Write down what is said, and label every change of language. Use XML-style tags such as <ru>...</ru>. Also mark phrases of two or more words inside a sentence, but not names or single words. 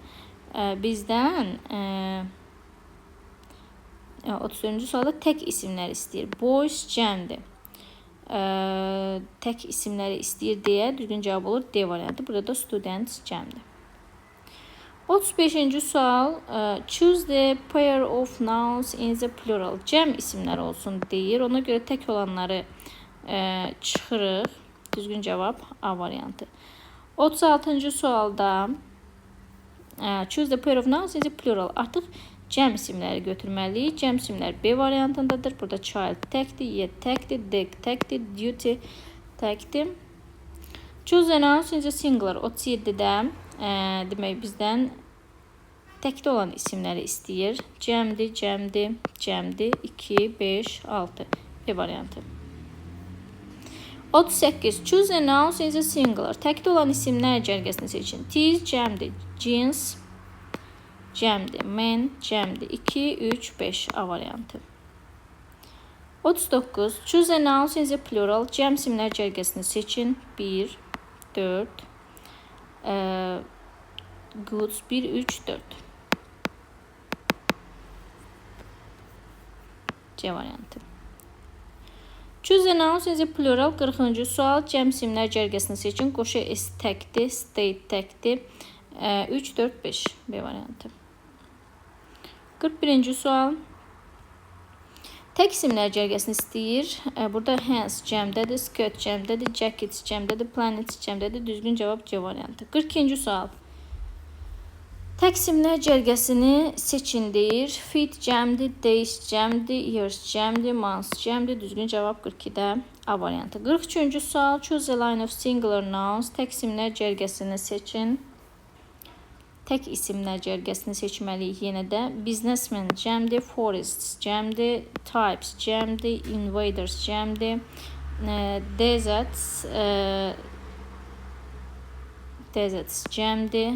<az>Bizdən 34-cü sualda tək isimlər istəyir. Boys cəmdir. Tək isimləri istəyir deyə düzgün cavab olur D variantı. Burada da students cəmdir. 35-ci sual.</az> <en>Choose the pair of nouns in the plural.</en> <az>Cəm isimlər olsun deyir. Ona görə tək olanları çıxırıq. Düzgün cavab A variantı. 36-cı sualda</az> <en>choose the pair of nouns in the plural.</en> <az>Artıq cəm isimləri götürməliyik. Cəm isimlər B variantındadır. Burada child təkdir, yet təkdir, dig təkdir, duty təkdir.</az> <en>Choose a noun in the singular</en> <az>37-də demək bizdən təkdə olan isimləri istəyir. Cəmdir, cəmdir, cəmdir. 2, 5, 6. B variantı. 38.</az> <en>Choose a noun in the singular.</en> <az>Təkdə olan isimlər cərgəsini seçin. Tiz, cəmdir. Jeans, cəmdir. Men, cəmdir. 2, 3, 5. A variantı. 39.</az> <en>Choose a noun in the plural.</en> <az>Cəm isimlər cərgəsini seçin. 1, 4, goods 1, 3, 4. C variantı.</az> <en>Choose a noun in the plural 40-cı sual.</en> <az>Cəm isimlər cərgəsini seçin. Qoşu S təkdir, state təkdir. 3, 4, 5. B variantı. 41-ci sual. Tək isimlər cərgəsini istəyir. Burada hands cəmdədir, skirt cəmdədir, jackets cəmdədir, planets cəmdədir. Düzgün cavab C variantı. 42-ci sual. Tək isimlər cərgəsini seçin deyir. Feet cəmdir, days cəmdir, years cəmdir, months cəmdir. Düzgün cavab 42-də A variantı. 43-cü sual.</az> <en>Choose a line of singular nouns.</en> <az>Tək isimlər cərgəsini seçin. Tək isimlər cərgəsini seçməliyik yenə də. Businessman cəmdir, forests cəmdir, types cəmdir, invaders cəmdir, deserts cəmdir.</az>